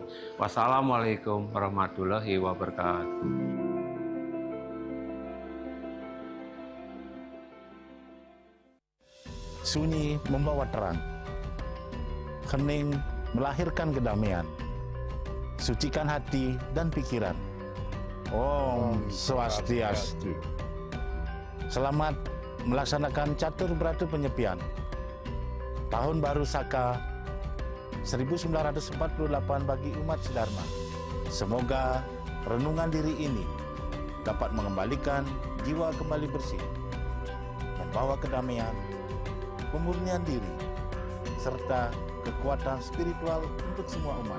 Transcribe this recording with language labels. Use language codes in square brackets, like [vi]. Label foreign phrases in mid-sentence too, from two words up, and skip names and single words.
[ar] Wassalamualaikum warahmatullahi wabarakatuh. [id] Sunyi membawa terang, hening melahirkan kedamaian, sucikan hati dan pikiran. Om Swastiastu. Selamat melaksanakan catur beratu penyepian Tahun Baru Saka 1948 bagi umat Sidharma. Semoga renungan diri ini dapat mengembalikan jiwa kembali bersih, membawa kedamaian, pemurnian diri, serta kekuatan spiritual untuk semua umat.